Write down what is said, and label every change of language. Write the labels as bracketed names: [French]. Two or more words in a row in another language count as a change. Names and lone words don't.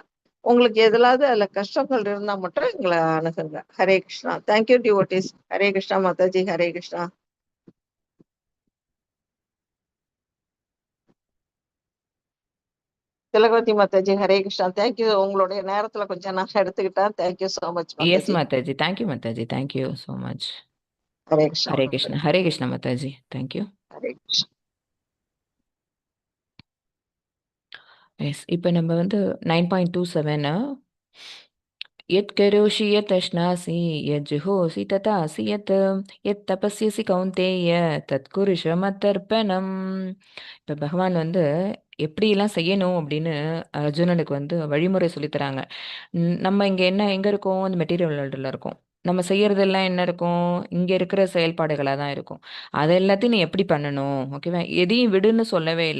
[Tamil] உங்களுக்கு எதுலாவது அதுல கஷ்டங்கள் இருந்தா மட்டும் எங்கள அணுகுங்க. ஹரே கிருஷ்ணா. [English] thank you devotees. [Tamil] ஹரே கிருஷ்ணா மாதாஜி. ஹரே கிருஷ்ணா. திலகவதி மாதாஜி. ஹரே கிருஷ்ணா. [English] thank you. [Tamil] உங்களுடைய நேரத்துல கொஞ்சம் நான் எடுத்துக்கிட்டேன். [English] thank you so much Yes, மாதாஜி. Mataji. Thank you, Mataji. Thank you so much. ஹரே கிருஷ்ணா. Hare Krishna. Hare Krishna, Mataji. Thank you. [Tamil] ஹரே கிருஷ்ணா. எஸ் இப்போ நம்ம வந்து [Sanskrit] 9.27 यत् करोषि यत् अश्नासि यत् जुहोसि तथासि यत् तपस्यसि कौन्तेय तत् कुरुष्व मदर्पणम्. [Tamil] இப்போ பகவான் வந்து எப்படியெல்லாம் செய்யணும் அப்படின்னு அர்ஜுனனுக்கு வந்து வழிமுறை சொல்லித்தராங்க. நம்ம இங்கே எங்கே இருக்கோம்? அந்த [English] material world [Tamil] இருக்கோம். நம்ம செய்யறதெல்லாம் என்ன இருக்கும்? இங்கே இருக்கிற செயல்பாடுகளாக தான் இருக்கும். அது எல்லாத்தையும் நீ எப்படி பண்ணணும்? ஓகேவா? எதையும் விடுன்னு சொல்லவே இல்லை.